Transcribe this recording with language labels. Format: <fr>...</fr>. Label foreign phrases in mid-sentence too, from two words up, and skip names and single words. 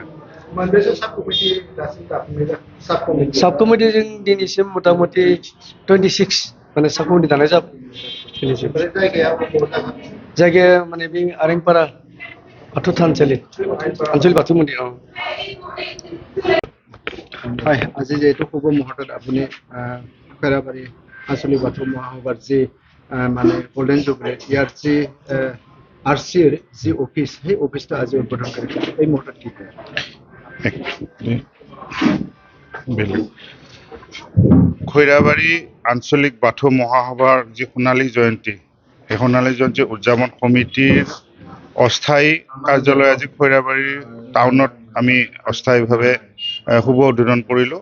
<brx>मोनबेसे साब कमिटि दासिम दाफुंनाय जाखो? साब कमिटि जों दिनैसिम मथा मथि 26 माने साब कमिटि दानाय जाबाय। जायगाया माने बे आरेंपारा बाथौ थानसालि आन्सलिक बाथौ मन्दिर।</brx> <as>আজি যেহেতু খুব মুহূর্তত আপুনি খৈৰাবাৰী আঞ্চলিক বাথৌ মহাসভাৰ যি মানে</as> <en>golden jubilee</en> <as>ইয়াৰ যি আৰচিৰ যি অফিচ সেই অফিচটো আজি উদ্বোধন কৰিছে। এই মুহূৰ্তত কি কয়? খৈৰাবাৰী আঞ্চলিক বাথৌ মহাসভাৰ যি সোণালী জয়ন্তী এই সোণালী জয়ন্তী উদযাপন কমিটিৰ অস্থায়ী কাৰ্যালয় আজি খৈৰাবাৰী টাউনত আমি অস্থায়ীভাৱে শুভ উদ্বোধন কৰিলোঁ।</as>